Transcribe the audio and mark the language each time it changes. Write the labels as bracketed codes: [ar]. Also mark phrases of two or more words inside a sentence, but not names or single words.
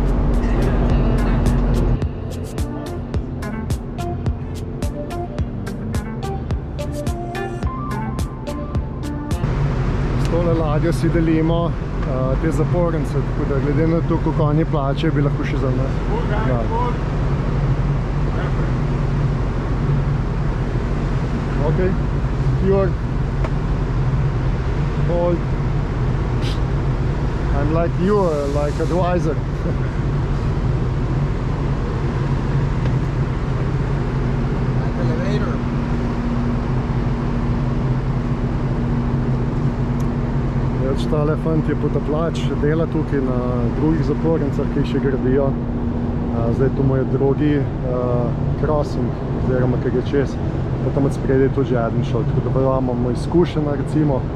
[sl] S tole ladjo si delimo te zapornice, tako da glede na to, koliko oni plačajo, bi lahko še za nas. Ja. [en] Okay, secure, hold. I'm like you, like advisor. Elevator. [sl] Tale fant je potapljač, dela tukaj na drugih zapornicah, ki še gradijo. Zdaj to mu je drugi crossing, oziroma kaj je čez. Pa tam od spredaj je tudi že eden šel, tako da pa imamo izkušena recimo.